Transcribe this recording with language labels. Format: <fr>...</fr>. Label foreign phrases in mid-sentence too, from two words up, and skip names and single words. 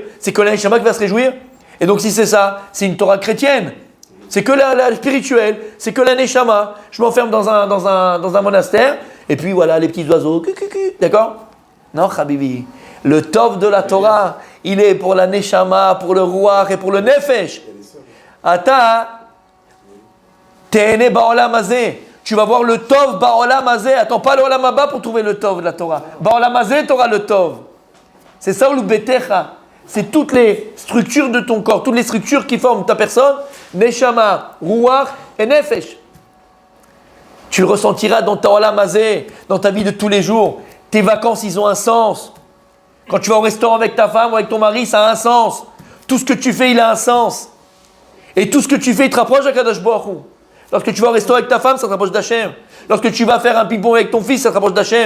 <fr>C'est que la neshama qui va se réjouir. Et donc, si c'est ça, c'est une Torah chrétienne. C'est que la spirituelle, c'est que la neshama. Je m'enferme dans un monastère, et puis voilà, les petits oiseaux, d'accord? Non, Habibi. Le tov de la Torah, il est pour la neshama, pour le ruach et pour le nefesh.</fr> <he>אתה תהנה בעולם הזה.</he> <fr>Tu vas voir le tov</fr> <he>בעולם הזה.</he> <fr>Attends pas le</fr> <he>עולם הבא</he> <fr>pour trouver le tov de la Torah.</fr> <he>Ba'olam hazeh,</he> <fr>tu auras le tov. C'est ça ou le betecha. C'est toutes les structures de ton corps, toutes les structures qui forment ta personne, neshama, ruach et nefesh. Tu le ressentiras dans ta</fr> <he>עולם הזה,</he> <fr>dans ta vie de tous les jours. Tes vacances, ils ont un sens. Quand tu vas au restaurant avec ta femme ou avec ton mari, ça a un sens. Tout ce que tu fais, il a un sens. Et tout ce que tu fais, il te rapproche d'</fr> <he>הקדוש ברוך הוא.</he> <fr>Lorsque tu vas au restaurant avec ta femme, ça te rapproche d'Hachem. Lorsque tu vas faire un ping-pong avec ton fils, ça te rapproche d'Hachem.</fr>